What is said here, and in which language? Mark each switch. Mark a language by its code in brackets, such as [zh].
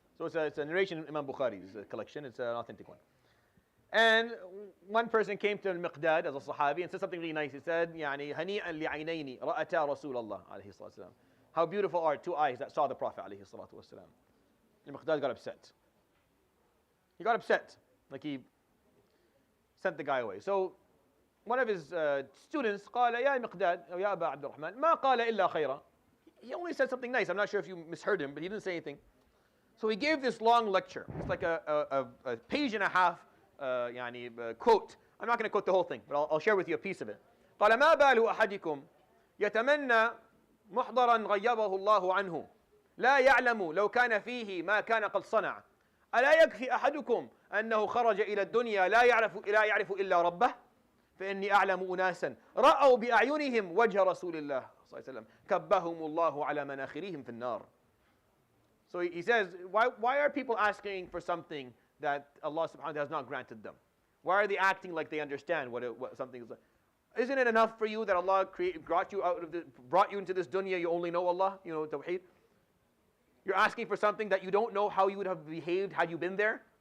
[en] So it's a narration in Imam Bukhari's collection. It's an authentic one. And one person came to Al-Miqdad as a Sahabi and said something really nice. He said, [ar] يعني هنيئا لعينين رأتا رسول الله عليه الصلاة والسلام. [en] How beautiful are 2 eyes that saw the Prophet عليه الصلاة والسلام. Al-Miqdad got upset. He got upset, like he sent the guy away. So one of his students [ar] قال يا مقداد أو يا أبا عبد الرحمن ما قال إلا خيرا. [en] He only said something nice. I'm not sure if you misheard him, but he didn't say anything. So he gave this long lecture. It's like a page and a half يعني quote. I'm not going to quote the whole thing, but I'll share with you a piece of it. [ar] قال ما بال أحدكم يتمنى محضرا غيبه الله عنه لا يعلم لو كان فيه ما كان قد صنع ألا يكفي أحدكم أنه خرج إلى الدنيا لا يعرف إلا ربه فإني أعلم أناسا رأوا بأعينهم وجه رسول الله صلى الله عليه وسلم كبهم الله على مناخرهم في النار. [en] So he says, why are people asking for something that Allah subhanahu wa ta'ala has not granted them? Why are they acting like they understand what something is like? Isn't it enough for you that Allah brought you into this dunya, you only know Allah, you know, Tawheed? You're asking for something that you don't know how you would have behaved had you been there?